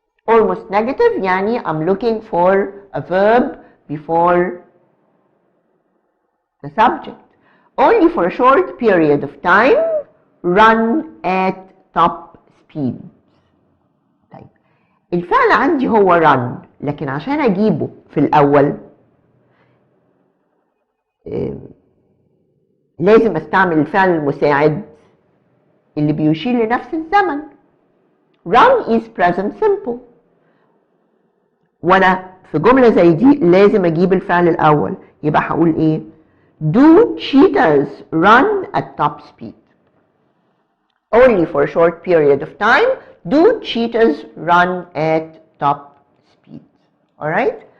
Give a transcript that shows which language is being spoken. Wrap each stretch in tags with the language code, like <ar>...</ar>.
<en>almost negative</en> <ar>يعني</ar> <en>I'm looking for a verb before the subject. only for a short period of time, run at top speed.</en> <ar>طيب الفعل عندي هو run، لكن عشان اجيبه في الاول لازم استعمل الفعل المساعد اللي بيشير لنفس الزمن.</ar> <en>run is present simple،</en> <ar>وانا في جملة زي دي لازم اجيب الفعل الاول. يبقى هقول ايه؟</ar> <en>do cheetahs run at top speed. only for a short period of time do cheetahs run at top speed. alright.</en>